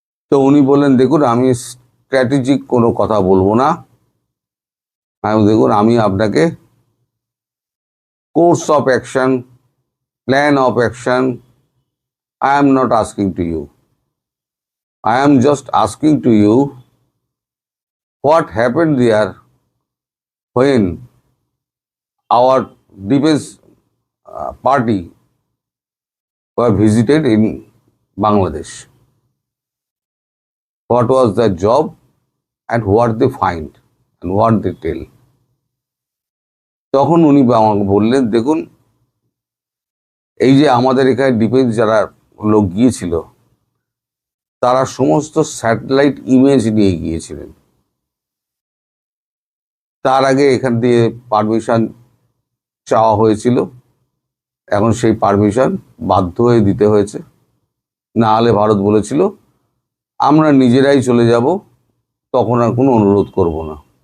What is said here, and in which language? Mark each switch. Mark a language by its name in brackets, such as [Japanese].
[Bangla] তো উনি বললেন, দেখুন আমি স্ট্র্যাটেজিক কোনো কথা বলবো না, দেখুন আমি আপনাকে course of action, plan of action [English] I am not asking to you. I am just asking to you what happened there when our defense party were visited in Bangladesh. What was the job and what they find and what they tell. [Bangla] তখন উনি আমাকে বললেন, দেখুন এই যে আমাদের এখানে defence যারা লোক গিয়েছিল তারা সমস্ত স্যাটেলাইট ইমেজ নিয়ে গিয়েছিলেন। তার আগে এখান দিয়ে পারমিশন চাওয়া হয়েছিল, এখন সেই পারমিশন বাধ্য হয়ে দিতে হয়েছে, না হলে ভারত বলেছিল আমরা নিজেরাই চলে যাব, তখন আর কোনো অনুরোধ করব না।